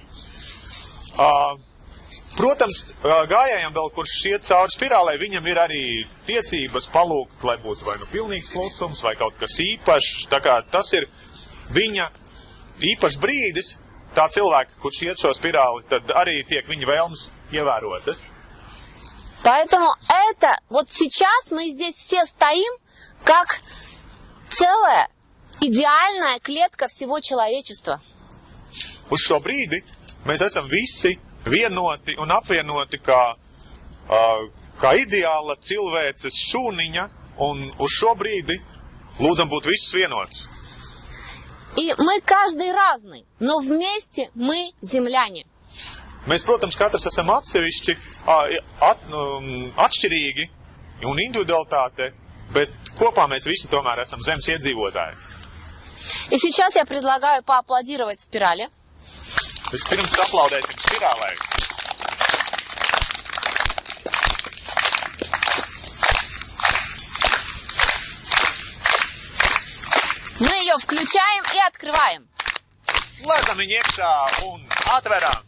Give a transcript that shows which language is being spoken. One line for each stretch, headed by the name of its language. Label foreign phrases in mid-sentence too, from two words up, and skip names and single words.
Latvian: Protams, gājējiem vēl, kurš iet cauri spirālē, viņam ir arī tiesības palūgt, lai būtu vai nu pilnīgs klusums, vai kaut kas īpašs. Tā kā tas ir viņa īpašs brīdis, tā cilvēka, kurš iet šo spirāli, tad arī tiek viņa vēlmes ievērotas.
Russian: Поэтому это, вот сейчас мы здесь все стоим, как целая идеальная клетка всего человечества.
Latvian: Uz šo brīdi mēs esam visi vienoti un apvienoti kā ideāla cilvēces šūniņa, un uz šo brīdi lūdzam būt visus vienots.
Russian: И мы каждый разный, но вместе мы земляне.
Latvian: Mēs, protams, katrs esam atsevišķi, atšķirīgi un individualitāte, bet kopā mēs visi tomēr esam zemes iedzīvotāji.
Russian: И сейчас я предлагаю поаплодировать спирали.
Latvian: Vispirms aplaudēsim spirālē.
Russian: Мы ее включаем и открываем.
Latvian: Slēdzam viņu iekšā un atveram.